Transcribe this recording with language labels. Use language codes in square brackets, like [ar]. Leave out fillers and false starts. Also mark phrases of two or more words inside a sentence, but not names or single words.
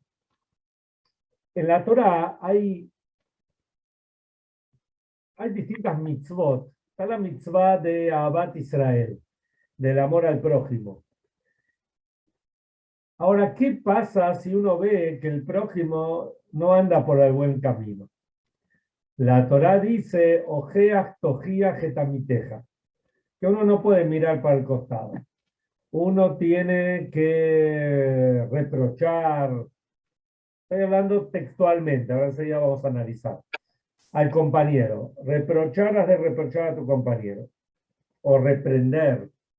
[es] En la Torá hay distintas mitzvot. Está la mitzvah de [he] אהבת ישראל, [es] del amor al prójimo. Ahora, ¿qué pasa si uno ve que el prójimo no anda por el buen camino? La Torá dice, [he] הוכח תוכיח את עמיתך, [es] que uno no puede mirar para el costado. Uno tiene que reprochar, estoy hablando textualmente, ahora sí ya vamos a analizar, al compañero. Reprochar has de reprochar a tu compañero, o reprender.